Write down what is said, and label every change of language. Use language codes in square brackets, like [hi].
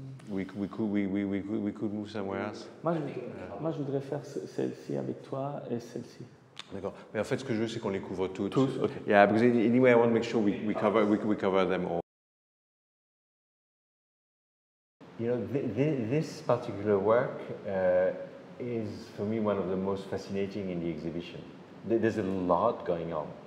[en] We could move somewhere else. [fr] Moi, je voudrais faire celle-ci avec toi et celle-ci. D'accord. Mais en fait, ce que je veux, c'est qu'on les couvre toutes. Tous, okay. [en] Yeah, because anyway, I want to make sure we cover them all. You know, this particular work is, for me, one of the most fascinating in the exhibition. There's a lot going on.